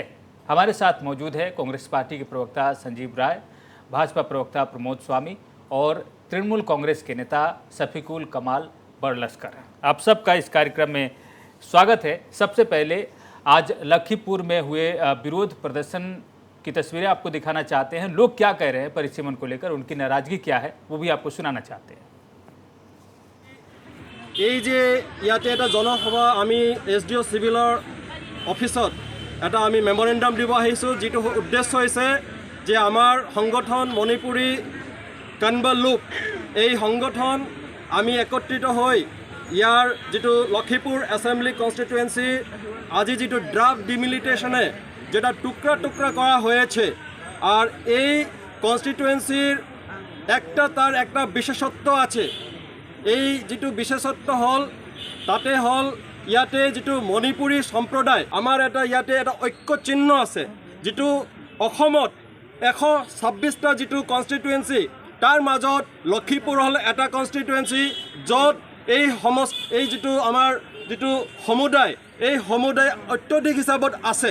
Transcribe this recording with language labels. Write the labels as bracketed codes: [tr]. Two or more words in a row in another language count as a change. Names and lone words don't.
[hi] हमारे साथ मौजूद है कांग्रेस पार्टी के प्रवक्ता संजीव राय, भाजपा प्रवक्ता प्रमोद स्वामी और तृणमूल कांग्रेस के नेता शफीकुल कमाल बरलस्कर। आप सबका इस कार्यक्रम में स्वागत है। सबसे पहले आज लखीमपुर में हुए विरोध प्रदर्शन की तस्वीरें आपको दिखाना चाहते हैं। लोग क्या कह रहे हैं परिसीमन को लेकर, उनकी नाराजगी क्या है, वो भी आपको सुनाना चाहते हैं। [as] এই যে ইয়াতে এটা জনসভা আমি এছডিঅ' চিভিলৰ অফিচত এটা আমি মেমৰেণ্ডাম দিব আহিছোঁ, যিটো উদ্দেশ্য হৈছে যে আমাৰ সংগঠন মণিপুৰী কনভাৰ লুপ এই সংগঠন আমি একত্ৰিত হৈ ইয়াৰ যিটো লখিমপুৰ [en] assembly constituency [as] আজি যিটো [en] draft delimitation [bn] যেটা টুকরা টুকরা করা হয়েছে, আর এই কনস্টিটুয়েন্সির তার একটা বিশেষত্ব আছে। [as] এই যিটো বিশেষত্ব হল তাতে হল ইয়াতে যিটো মণিপুৰী সম্প্ৰদায় আমাৰ এটা ইয়াতে এটা ঐক্য চিহ্ন আছে, যিটো অসমত 126টা যিটো কনষ্টিটুৱেঞ্চি তাৰ মাজত লখিমপুৰ হল এটা কনষ্টিটুৱেঞ্চি, য'ত এই যিটো আমাৰ যিটো সমুদায় এই সমুদায় অত্যধিক হিচাপত আছে।